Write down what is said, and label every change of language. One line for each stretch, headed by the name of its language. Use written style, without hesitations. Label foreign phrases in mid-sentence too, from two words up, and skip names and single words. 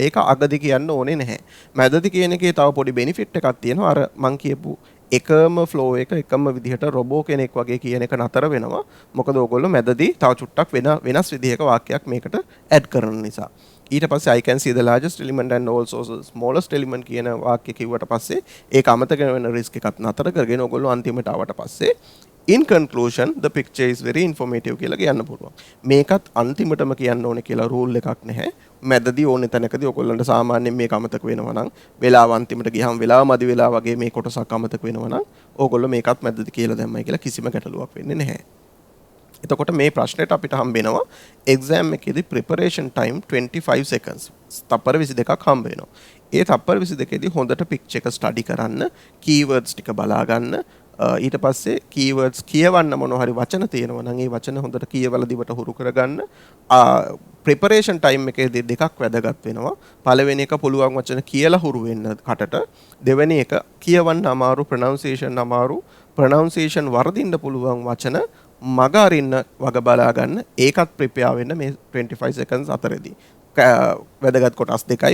Sinhala: ඒක අගදී කියන්න ඕනේ නැහැ. මැදදී කියන එකේ තව පොඩි benefit එකක් තියෙනවා. අර මං කියපු එකම flow එක එකම විදිහට රොබෝ කෙනෙක් වගේ කියන එක නතර වෙනවා. මොකද ඕගොල්ලෝ මැදදී තව චුට්ටක් වෙනස් විදිහක වාක්‍යයක් මේකට add කරන නිසා. ඊට පස්සේ
English: I can see the largest element and also the smallest element
Sinhala: කියන වාක්‍ය කිව්වට පස්සේ ඒක අමතක වෙන risk එකත් නතර කරගෙන ඕගොල්ලෝ අන්තිමට ආවට පස්සේ
English: in conclusion the picture is very informative
Sinhala: කියලා කියන්න පුළුවන්. මේකත් අන්තිමටම කියන්න ඕනේ කියලා rule එකක් නැහැ. මැදදී ඕනේ තැනකදී ඔයගොල්ලන්ට සාමාන්‍යයෙන් මේක අමතක වෙනවා නම් වෙලාව අන්තිමට ගියහම වෙලාව මදි වෙලා වගේ මේ කොටසක් අමතක වෙනවා නම් ඕගොල්ලෝ මේකත් මැදදී කියලා දැම්මයි කියලා කිසිම ගැටලුවක් වෙන්නේ නැහැ. එතකොට මේ ප්‍රශ්නෙට අපිට හම්බ වෙනවා exam එකේදී
English: preparation time 25 seconds.
Sinhala: තප්පර 22ක් හම්බ වෙනවා. ඒ තප්පර 22ේදී හොඳට picture එක study කරන්න, keywords ටික බලා ගන්න, ඊට පස්සේ keywords කියවන්න මොනවා හරි වචන තියෙනවා නම් ඒ වචන හොඳට කියවලා දිවට හුරු කරගන්න.
English: preparation time
Sinhala: එකේදී දෙකක් වැදගත් වෙනවා. පළවෙනි එක පුළුවන් වචන කියලා හුරු වෙන්න කටට. දෙවෙනි එක කියවන්න අමාරු, pronunciation වර්ධින්න පුළුවන් වචන මග අරින්න වග බලා ගන්න. ඒකත් prepare වෙන්න මේ 25 seconds අතරේදී. වැදගත් කොටස් දෙකයි.